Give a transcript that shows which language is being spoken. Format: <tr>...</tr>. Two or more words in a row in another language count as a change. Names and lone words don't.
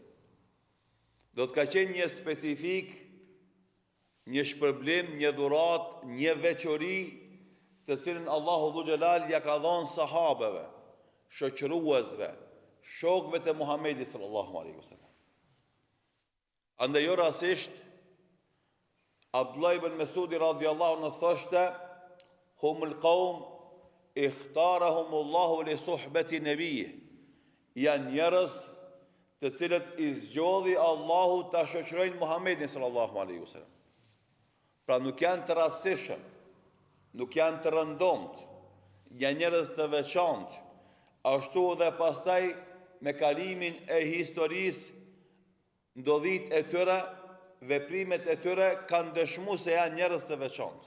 <sq>Do të ka qenë një specifik, një shpërblim, një dhurat, një veçori të cilën Allahu</sq> <ar>ذو الجلال</ar> <sq>ja ka dhënë sahabeve, shoqëruesve, shokëve të Muhamedit</sq> <ar>صلى الله عليه وسلم.</ar> <sq>Andaj jo rastisht Abdullah ibn Mesudi</sq> <ar>رضي الله عنه</ar> <sq>thoshte:</sq> <ar>"هم القوم اختارهم الله لصحبة النبي."</ar> <sq>Janë njerëz të cilët i zgjodhi Allahu ta shoqërojnë Muhamedit</sq> <ar>صلى الله عليه وسلم.</ar> <sq>Pra nuk janë të rastësishëm, nuk janë të rëndomt, janë njerëz të veçantë, ashtu dhe pastaj me kalimin e historisë, ndodhit e tyre, veprimet e tyre kanë dëshmu se janë njerëz të veçantë.</sq>